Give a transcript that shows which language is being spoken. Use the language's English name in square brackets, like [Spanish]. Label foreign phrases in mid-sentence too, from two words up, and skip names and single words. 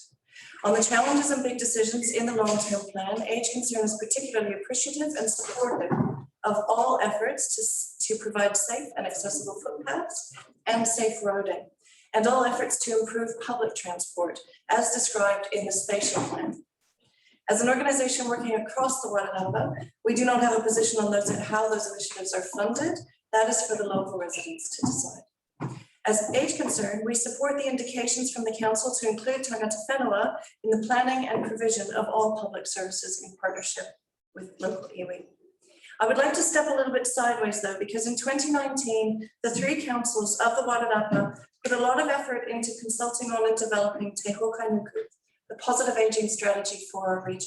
[English] On the challenges and big decisions in the long-term plan, Age Concern is particularly appreciative and supportive of all efforts to provide safe and accessible footpaths and safe roading, and all efforts to improve public transport as described in the Spatial plan. As an organisation working across the Wairarapa, we do not have a position on how those initiatives are funded. That is for the local residents to decide. As Age Concern, we support the indications from the council to include [Māori] tangata whenua [English] in the planning and provision of all public services in partnership with local iwi. I would like to step a little bit sideways though, because in 2019, the 3 councils of the Wairarapa put a lot of effort into consulting on and developing Te Hokai Nuku, the positive aging strategy for our region.